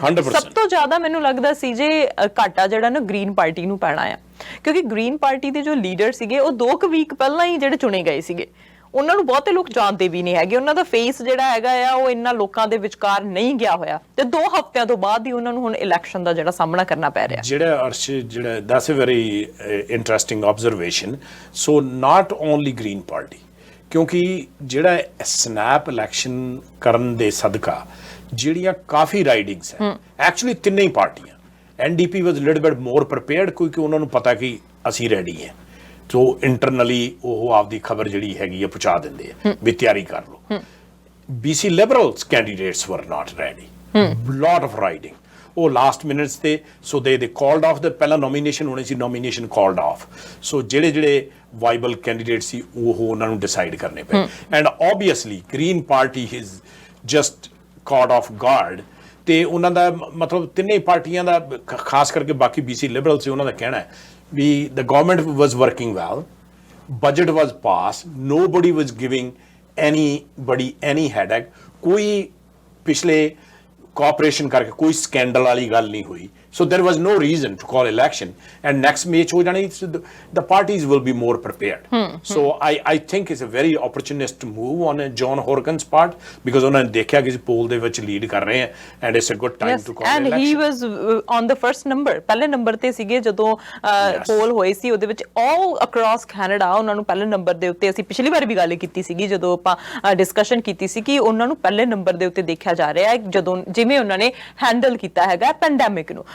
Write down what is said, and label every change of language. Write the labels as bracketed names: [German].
[Punjabi] ਸਭ ਤੋਂ ਜ਼ਿਆਦਾ ਮੈਨੂੰ ਲੱਗਦਾ ਸੀ ਜੇ ਘਾਟਾ ਜਿਹੜਾ ਨਾ ਗ੍ਰੀਨ ਪਾਰਟੀ ਨੂੰ ਪੈਣਾ ਆ, ਕਿਉਂਕਿ ਗ੍ਰੀਨ ਪਾਰਟੀ ਦੇ ਜੋ ਲੀਡਰ ਸੀਗੇ ਉਹ 2 ਵੀਕ ਪਹਿਲਾਂ ਹੀ ਜਿਹੜੇ ਚੁਣੇ ਗਏ ਸੀਗੇ, ਉਹਨਾਂ ਨੂੰ ਬਹੁਤੇ ਲੋਕ ਜਾਣਦੇ ਵੀ ਨਹੀਂ ਹੈਗੇ। ਉਹਨਾਂ ਦਾ ਫੇਸ ਜਿਹੜਾ ਹੈਗਾ ਆ ਉਹ ਇੰਨਾ ਲੋਕਾਂ ਦੇ ਵਿਚਕਾਰ ਨਹੀਂ ਗਿਆ ਹੋਇਆ, ਤੇ 2 ਹਫ਼ਤਿਆਂ ਤੋਂ ਬਾਅਦ ਹੀ ਉਹਨਾਂ ਨੂੰ ਹੁਣ ਇਲੈਕਸ਼ਨ ਦਾ ਜਿਹੜਾ ਸਾਹਮਣਾ ਕਰਨਾ ਪੈ ਰਿਹਾ। [English] ਜਿਹੜਾ that's a very interesting observation. So not only Green Party, [Punjabi] ਕਿਉਂਕਿ ਜਿਹੜਾ ਸਨੈਪ ਇਲੈਕਸ਼ਨ ਕਰਨ ਦੇ ਸਦਕਾ ਜਿਹੜੀਆਂ ਕਾਫੀ ਰਾਈਡਿੰਗਸ ਹੈ, ਐਕਚੁਅਲੀ ਤਿੰਨੇ ਹੀ ਪਾਰਟੀਆਂ, [English] NDP was a little bit more prepared [Punjabi] ਕਿਉਂਕਿ ਉਹਨਾਂ ਨੂੰ ਪਤਾ ਕਿ ਅਸੀਂ ਰੈਡੀ ਹਾਂ। ਸੋ ਇੰਟਰਨਲੀ ਉਹ ਆਪਦੀ ਖਬਰ ਜਿਹੜੀ ਹੈਗੀ ਆ ਪਹੁੰਚਾ ਦਿੰਦੇ ਆ ਵੀ ਤਿਆਰੀ ਕਰ ਲਓ। [English] BC liberals candidates were not ready, lot of riding, ਉਹ last minutes ਤੇ, so they called off ਦੇ, [Punjabi] ਪਹਿਲਾਂ ਨੋਮੀਨੇਸ਼ਨ ਹੋਣੀ ਸੀ, [English] Nomination called off. [Punjabi] ਸੋ ਜਿਹੜੇ ਵਾਈਬਲ ਕੈਂਡੀਡੇਟ ਸੀ ਉਹ ਉਹਨਾਂ ਨੂੰ ਡਿਸਾਈਡ ਕਰਨੇ ਪਏ। [English] and obviously green party is just caught off guard, [Punjabi] ਤੇ ਉਹਨਾਂ ਦਾ ਮਤਲਬ ਤਿੰਨੇ ਪਾਰਟੀਆਂ ਦਾ, ਖਾਸ ਕਰਕੇ ਬਾਕੀ BC ਲਿਬਰਲ ਸੀ, ਉਹਨਾਂ ਦਾ ਕਹਿਣਾ ਹੈ ਵੀ [English] the government was working well, budget was passed, nobody was giving anybody any headache, [Punjabi] ਕੋਈ ਪਿਛਲੇ ਕੋਆਪਰੇਸ਼ਨ ਕਰਕੇ ਕੋਈ ਸਕੈਂਡਲ ਵਾਲੀ ਗੱਲ ਨਹੀਂ ਹੋਈ, [English] So there was no reason to call election, and next match [Punjabi] ho jani, [English] the parties will be more prepared. So I think it's a very opportunist move on John Horgan's part, because [Punjabi] ਉਹਨਾਂ ਨੇ ਦੇਖਿਆ ਕਿ [English] poll [Punjabi] ਦੇ ਵਿੱਚ [English] lead [Punjabi] ਕਰ ਰਹੇ ਆ, [English] and it's a good time to call and election. he was on the first number, [Punjabi] ਪਹਿਲੇ ਨੰਬਰ ਤੇ ਸੀਗੇ ਜਦੋਂ ਪੋਲ ਹੋਏ ਸੀ, ਉਹਦੇ ਵਿੱਚ [English] all across Canada [Punjabi] ਉਹਨਾਂ ਨੂੰ ਪਹਿਲੇ ਨੰਬਰ ਦੇ ਉੱਤੇ, ਅਸੀਂ ਪਿਛਲੀ ਵਾਰ ਵੀ ਗੱਲ ਕੀਤੀ ਸੀਗੀ ਜਦੋਂ ਆਪਾਂ ਡਿਸਕਸ਼ਨ ਕੀਤੀ ਸੀ ਕਿ ਉਹਨਾਂ ਨੂੰ ਪਹਿਲੇ ਨੰਬਰ ਦੇ ਉੱਤੇ ਦੇਖਿਆ ਜਾ ਰਿਹਾ ਹੈ, ਜਦੋਂ ਜਿਵੇਂ ਉਹਨਾਂ ਨੇ ਹੈਂਡਲ ਕੀਤਾ ਹੈਗਾ ਪੈਂਡੈਮਿਕ ਨੂੰ।